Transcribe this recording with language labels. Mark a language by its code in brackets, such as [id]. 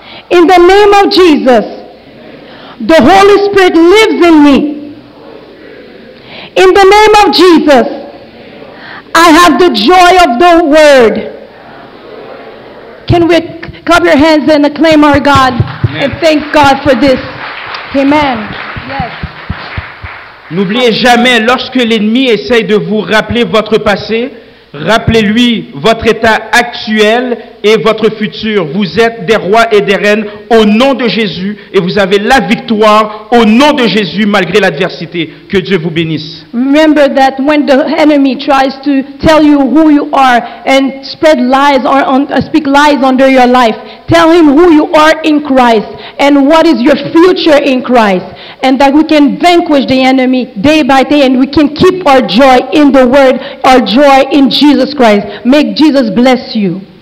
[en] In the name of Jesus, the Holy Spirit lives in me. In the name of Jesus, I have the joy of the Word. Can we clap your hands and acclaim our God? Amen. And thank God for this. Amen. Yes. [fr] N'oubliez jamais, lorsque l'ennemi essaye de vous rappeler votre passé, rappelez-lui votre état actuel et votre futur. Vous êtes des rois et des reines au nom de Jésus et vous avez la victoire au nom de Jésus malgré l'adversité. Que Dieu vous bénisse. [en] Remember that when the enemy tries to tell you who you are and spread lies or speak lies under your life, tell him who you are in Christ and what is your future in Christ, and that we can vanquish the enemy day by day and we can keep our joy in the Word, our joy in Jesus Christ. May Jesus bless you.